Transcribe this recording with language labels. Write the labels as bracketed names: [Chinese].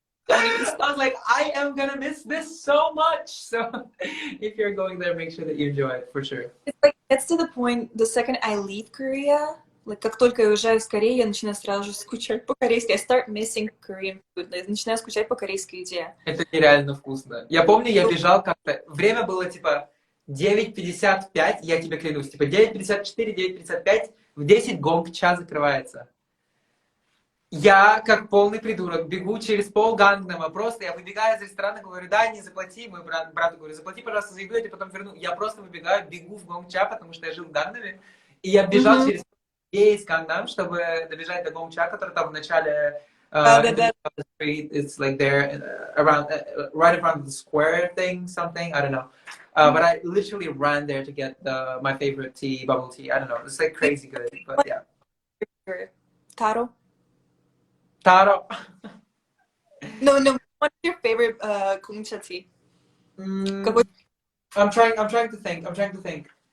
[English] I was like, I am gonna miss this so much. So if you're going there, make sure that you enjoy it for sure. It's like, it's to the point, the second I leave Korea, like, [Russian] как только я уезжаю из Кореи, я начинаю сразу же скучать по-корейски. [English] I start missing Korean food. [Russian] Я начинаю скучать по корейской еде. Это нереально вкусно. Я помню, я бежал как-то, время было типа 9:55, я тебе клянусь, типа 9:54, 9:55, в 10 Гонгча закрывается. Я, как полный придурок, бегу через пол Гангнама, просто я выбегаю из ресторана, говорю, дай, не заплати, мой брату говорю, заплати, пожалуйста, за еду, я тебе потом верну. Я просто выбегаю, бегу в Гонгча, потому что я жил в Гангнаме, и я бежал через весь Гангнам, чтобы добежать до Гонгча, который там в начале [English] the street, it's like there around right around the square thing, something, I don't know. But I literally ran there to get my favorite tea, bubble tea. I don't know. It's like crazy good, but yeah. Taro? Taro. No. What's your favorite kombucha tea? I'm trying to think.